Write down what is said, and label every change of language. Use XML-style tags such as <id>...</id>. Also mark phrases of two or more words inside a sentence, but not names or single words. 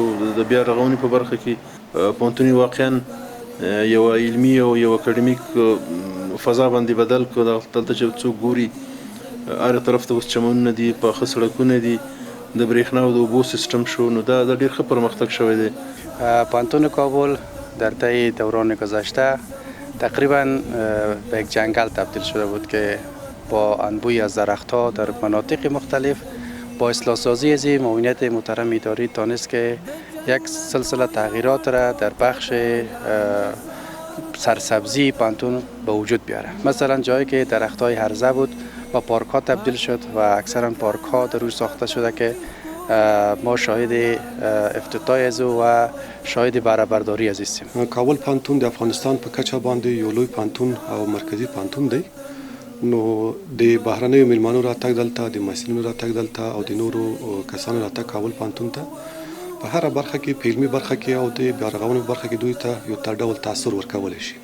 <ps>د بیا رغونې په برخه کې پوهنتون واقعا یو علمي او یو اکاډمیک فضا باندې بدل کړ. دلته چې څوک ګوري هر طرف ته اوس چمنونه دي، پاخه سړکونه دي، د برېښنا او د اوبو سیستم شو. نو دا ډېر ښه پرمختګ شوی دی.</ps> <fa>پوهنتون کابل در طی دوران گذشته تقریبا به یک جنگل تبدیل شده بود که با انبوی از درخت‌ها در مناطق مختلف با اصلاح سازی از معاونیت محترم اداری تانست که یک سلسله تغییرات را در بخش سرسبزی پوهنتون به وجود بیاره. مثلا جایی که درخت‌های هرزه بود با پارک‌ها تبدیل شد و اکثرا پارک‌ها در روی ساخته شده که ما شاهد افتتاح از و شاهد بهره برداری از هستیم.</fa> <ps>کابل پوهنتون د افغانستان په کچه باندې یو لوی پوهنتون او مرکزی پوهنتون دی. نو د بهرنیو میلمانو راتګ دلته، د محصلینو راتګ دلته او د نورو کسانو راتګ کابل پوهنتون ته په هره برخه کې په علمي برخه کې او د بیا رغونې برخه کې دوی ته یو ډول تاثیر ورکولی شي.</ps>